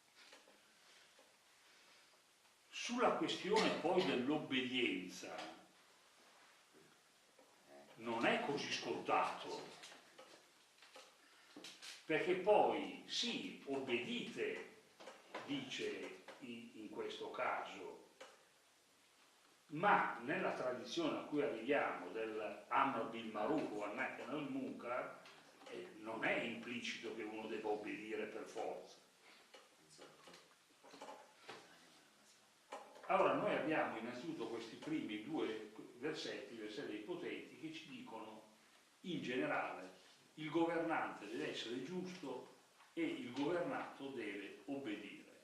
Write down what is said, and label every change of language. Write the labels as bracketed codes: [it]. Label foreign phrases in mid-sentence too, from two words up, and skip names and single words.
[it] Sulla questione poi dell'obbedienza non è così scontato, perché poi sì, obbedite, dice in questo caso, ma nella tradizione a cui arriviamo dell' [ar] الأمر بالمعروف [it] o [ar] النهي عن المنكر [it] non è implicito che uno debba obbedire per forza. Allora noi abbiamo innanzitutto questi primi due versetti, i versetti dei potenti, che ci dicono in generale il governante deve essere giusto e il governato deve obbedire.